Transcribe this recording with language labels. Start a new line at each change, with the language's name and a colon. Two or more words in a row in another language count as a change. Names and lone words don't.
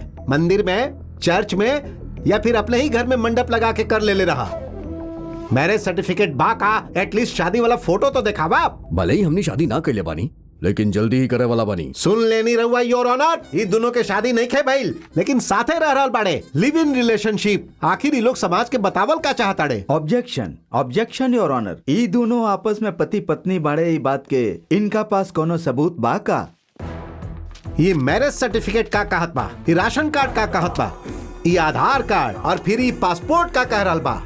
Bhojpuri: मंदिर में, चर्च में, या फिर अपने ही घर में मंडप लगा के कर ले रहा?
English: marriage certificate
Bhojpuri: बा का? एटलीस्ट शादी वाला फोटो तो दिखावा। भले ही हमनी शादी ना कैले बानी, लेकिन जल्दी ही करे वाला बानी। सुन लेनी रहुआ
English: your honor,
Bhojpuri: ये दोनों के शादी नहीं खे भइल, लेकिन साथे रह रहल बाड़े,
English: live in relationship.
Bhojpuri: आखिर ये लोग समाज के बतावल का चाहताड़े?
English: objection, objection your honor.
Bhojpuri: ये दोनों आपस में पति पत्नी बाड़े, ये बात के इनका पास कोनो सबूत बा का? ये
English: marriage certificate
Bhojpuri: का कहत बा, ये
English: ration card
Bhojpuri: का कहत बा, ये आधार कार्ड, और फिर ये पासपोर्ट का कह रहल बा।